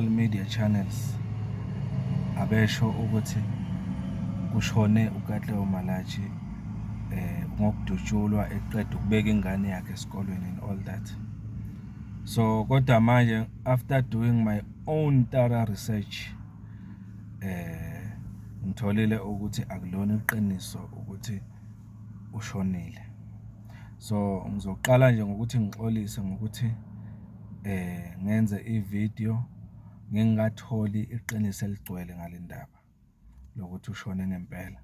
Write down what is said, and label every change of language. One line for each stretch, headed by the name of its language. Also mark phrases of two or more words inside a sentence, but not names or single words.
English: media channels
Zulu: abesho ukuthi kushone uKatleho Malachi ngokudutshulwa eqeda ukubeka ingane yakhe esikolweni
English: and all that.
Zulu: So kodwa manje
English: after doing my own thorough research
Zulu: ngitholile ukuthi akulona iqiniso ukuthi ushonile. So ngizoqala nje ngokuthi ngixolise ngokuthi ngenze i-video ngingakatholi iqiniso eligcwele ngale ndaba lokuthi ushone ngempela.